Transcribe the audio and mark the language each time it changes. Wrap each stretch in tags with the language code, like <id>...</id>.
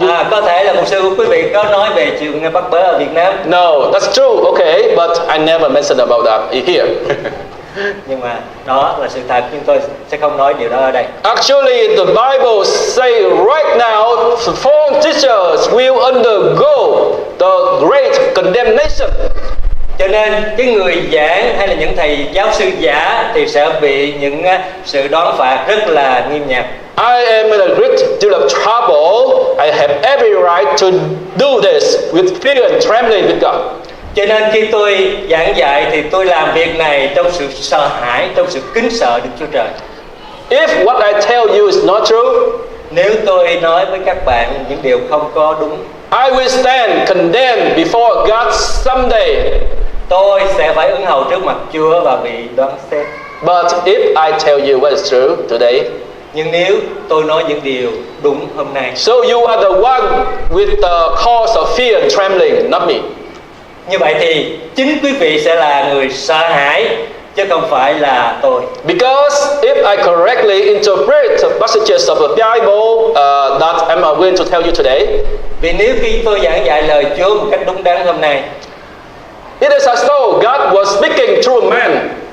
<vi>Có thể là một sư của quý vị có nói về chuyện bắt bớ ở Việt Nam.</vi> <en>No, that's true. Okay, but I never mentioned about that here.</en> <vi>Nhưng mà đó là sự thật, nhưng tôi sẽ không nói điều đó ở đây.</vi> <en>Actually, the Bible say right now, false teachers will undergo the great condemnation.</en> <vi>Cho nên cái người giảng hay là những thầy giáo sư giả thì sẽ bị những sự đoán phạt rất là nghiêm ngặt.</vi> <en>I am in a great deal of trouble. I have every right to do this with fear and trembling with God.</en> <vi>Cho nên khi tôi giảng dạy thì tôi làm việc này trong sự sợ hãi, trong sự kính sợ Đức Chúa Trời.</vi> <en>If what I tell you is not true,</en> <vi>nếu tôi nói với các bạn những điều không có đúng,</vi> <en>I will stand condemned before God someday.</en> <vi>Tôi sẽ phải ứng hầu trước mặt Chúa và bị đoán xét.</vi> <en>But if I tell you what is true today,</en> <vi>nhưng nếu tôi nói những điều đúng hôm nay,</vi> <en>so you are the one with the cause of fear and trembling, not me.</en> <vi>Như vậy thì chính quý vị sẽ là người sợ hãi chứ không phải là tôi.</vi> <en>Because if I correctly interpret the passages of the Bible that I'm going to tell you today,</en> <vi>vì nếu khi tôi giảng dạy lời Chúa một cách đúng đắn hôm nay,</vi> <en>it is as though God was speaking through a man.</en>